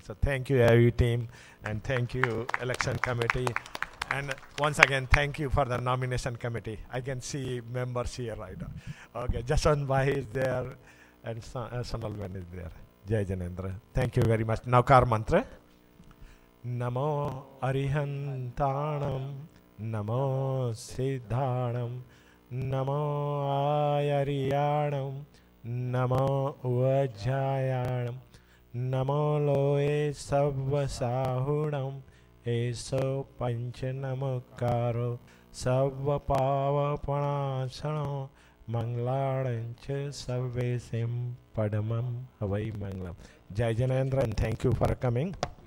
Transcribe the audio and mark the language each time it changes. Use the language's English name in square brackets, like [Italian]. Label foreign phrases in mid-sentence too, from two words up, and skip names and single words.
[English] So thank you, AV team, and thank you, election committee. And once again, thank you for the nomination committee. I can see members here right now. Okay, Jaswant Bhai is there, and Sonalban is there. [Hindi] जय जिनेन्द्र. [English] Thank you very much. Now, Kar Mantra. [Prakrit languages] Namo Arihantanam, Namo Siddhanam, Namo Ayariyanam, Namo Vajjayanam, Namo Loe Savvasahunam, Eso Panchanamukaro, Savvapavapanasano, Mangladancha Savvesim Padamam Havai Manglam. [Hindi] जय जिनेन्द्र, [English] and thank you for coming.